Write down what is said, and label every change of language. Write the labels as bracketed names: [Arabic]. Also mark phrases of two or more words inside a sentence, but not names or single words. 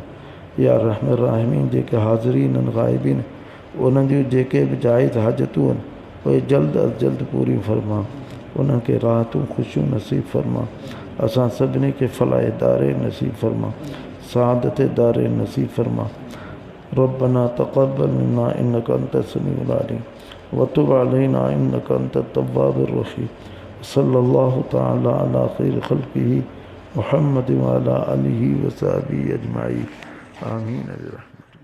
[Arabic] يا أرحم الراحمين, [Sindhi] जेके हाज़रीन आहिनि ग़ाइबीन, उन्हनि जूं जेके बि जाइज़ हाजतूं आहिनि उहे जल्द अज़ जल्द पूरियूं फरमा। उन्हनि खे राहतूं ख़ुशियूं नसीब फरमा। असां सभिनी खे फलाह दारे नसीब फरमा, सआदत दारे नसीब फरमा। [Arabic] ربنا تقبل منا إنك أنت السميع العليم وتب علينا إنك أنت التواب الرحيم. صلى الله تعالى على خير خلقه محمد وعلى آله وصحبه أجمعين. आमीन।